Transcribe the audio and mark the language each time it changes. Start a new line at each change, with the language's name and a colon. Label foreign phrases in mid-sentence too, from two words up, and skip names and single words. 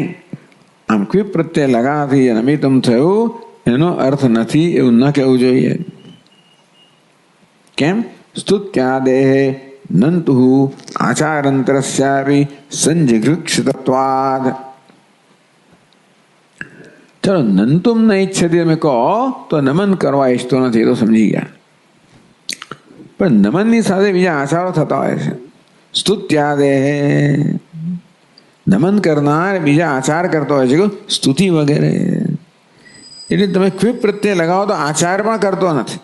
Gujarati: આમ ક્વિપ પ્રત્યય લગાવવાથી નમિતુમ થયું એનો અર્થ નથી એવું ન કહેવું જોઈએ. કેમ?
Sanskrit: स्तुत्यादेहे नंतु आचारंतरस्यापी संजिघृक्षितत्वाद.
Gujarati: चलो
Sanskrit: नंतुम न इच्छति
Gujarati: તમે કહો તો નમન કરવા ઈચ્છતો નથી, તો સમજી ગયા. પણ નમનની સાથે બીજા આચારો થતા હોય છે. સ્તુત્યાદે, નમન કરનાર બીજા આચાર કરતો હોય છે, સ્તુતિ વગેરે. એટલે તમે ક્વિપ પ્રત્યે લગાવો તો આચાર પણ કરતો નથી.